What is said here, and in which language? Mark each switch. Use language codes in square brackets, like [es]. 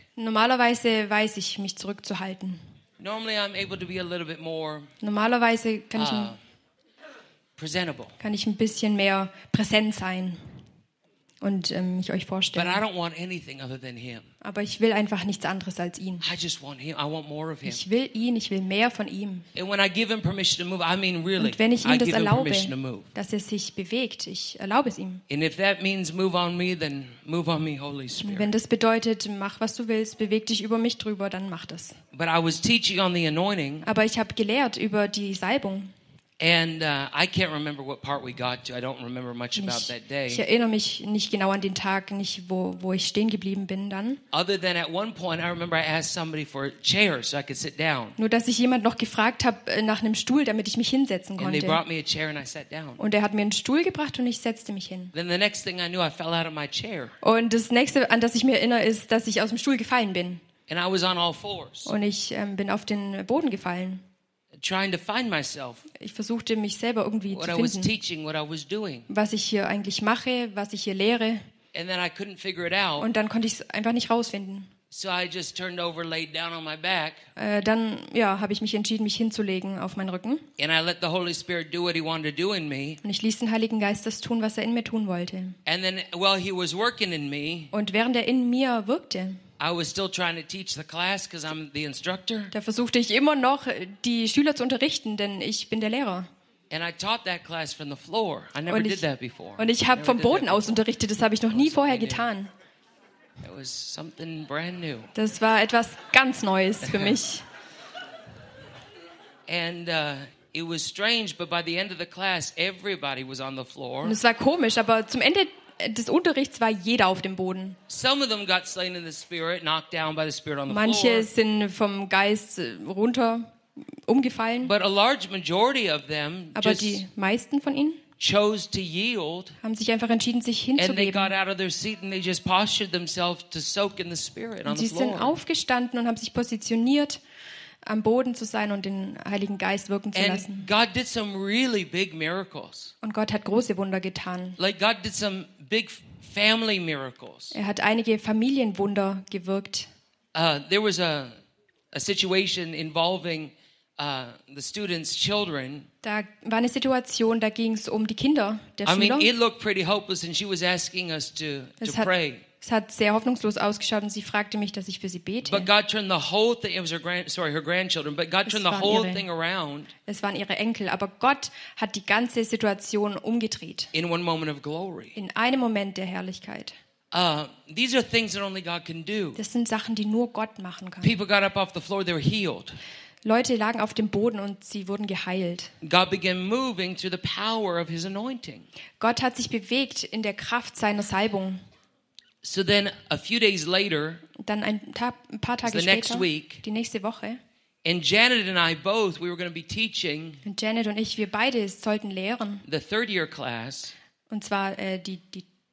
[de] Normalerweise weiß ich, mich zurückzuhalten. [en] Normally I'm able to be a little bit more, [de] normalerweise kann ich, [en] presentable. [de] Kann ich ein bisschen mehr präsent sein und mich euch vorstellen. [en] But I don't want anything other than him. [de] Aber ich will einfach nichts anderes als ihn. [en] I just want him. I want more of him. [de] Ich will ihn, ich will mehr von ihm. [en] And when I give him permission to move, I mean really. [de] Und wenn ich ihm das erlaube, dass er sich bewegt, ich erlaube es ihm. [en] And if that means move on me, then move on me, Holy Spirit. [de] Wenn das bedeutet, mach was du willst, beweg dich über mich drüber, dann mach das. [en] But I was teaching on the anointing. [de] Aber ich habe gelehrt über die Salbung. [en] And I can't remember what part we got to. I don't remember much about that day. [de] Ich erinnere mich nicht genau an den Tag, nicht wo ich stehen geblieben bin dann. [en] Other than at one point I remember I asked somebody for a chair so I could sit down. [de] Nur dass ich jemand noch gefragt habe nach einem Stuhl, damit ich mich hinsetzen konnte. [en] And they brought me a chair and I sat down. [de] Und er hat mir einen Stuhl gebracht und ich setzte mich hin. [en] Then the next thing I knew I fell out of my chair. [de] Und das nächste, an das ich mich erinnere, ist, dass ich aus dem Stuhl gefallen bin. [en] And I was on all fours. [de] Und ich bin auf den Boden gefallen. [en] Trying to find myself. [de] Ich versuchte mich selber irgendwie zu finden. [en] What I was teaching, what I was doing. [de] Was ich hier eigentlich mache, was ich hier lehre. [en] And then I couldn't figure it out. [de] Und dann konnte ich es einfach nicht rausfinden. [en] So I just turned over, laid down on my back. [de] Dann ja, habe ich mich entschieden, mich hinzulegen auf meinen Rücken. [en] And I let the Holy Spirit do what he wanted to do in me. [de] Und ich ließ den Heiligen Geist das tun, was er in mir tun wollte. [en] And then while he was working in me. [de] Und während er in mir wirkte. [en] I was still trying to teach the class because I'm the instructor. [de] Da versuchte ich immer noch die Schüler zu unterrichten, denn ich bin der Lehrer. [en] And I taught that class from the floor. I never did that before. [de] Und ich habe vom Boden aus unterrichtet. Das habe ich noch nie vorher getan. [en] It was something brand new. [de] Das war etwas ganz Neues für mich. [en] And it was strange, but by the end of the class, everybody was on the floor. [de] Und es war komisch, aber zum Ende des Unterrichts war jeder auf dem Boden. [en] Some of them got slain in the spirit, knocked down by the spirit on the [de] Manche [en] floor. [de] Manche sind vom Geist runter umgefallen. [en] But a large majority of them. [de] Aber die meisten von ihnen. [en] Chose to yield, [de] haben sich einfach entschieden, sich hinzugeben. [en] And they got out of their seat and they just postured themselves to soak in the Spirit on the floor. [de] Sie sind aufgestanden und haben sich positioniert, am Boden zu sein und den Heiligen Geist wirken zu lassen. [en] And God did some really big miracles. [de] Und Gott hat große Wunder getan. [en] Like God did some big family miracles. [de] Er hat einige Familienwunder gewirkt. [en] There was a situation involving the students' children. [de] Da war eine Situation, da ging es um die Kinder der Schüler. [en] I mean, it looked pretty hopeless, and she was asking us to pray. [de] Es hat sehr hoffnungslos ausgeschaut, und sie fragte mich, dass ich für sie bete. [en] But God turned the whole thing. It was her grandchildren. But God turned the whole thing around. [de] Es waren ihre Enkel, aber Gott hat die ganze Situation umgedreht. [en] In one moment of glory. [de] In einem Moment der Herrlichkeit. [en] These are things that only God can do. [de] Das sind Sachen, die nur Gott machen kann. [en] People got up off the floor. They were healed. [de] Leute lagen auf dem Boden und sie wurden geheilt. [en] God began moving through the power of his anointing. [de] Gott hat sich bewegt in der Kraft seiner Salbung. [en] So then a few days later, [de] dann ein paar Tage später, [en] next week, [de] die nächste Woche, [en] and Janet and I both, we were going to be teaching. [de] Und Janet und ich, wir beide sollten lehren. [en] The third year class. [de] Und zwar die Drittklässler.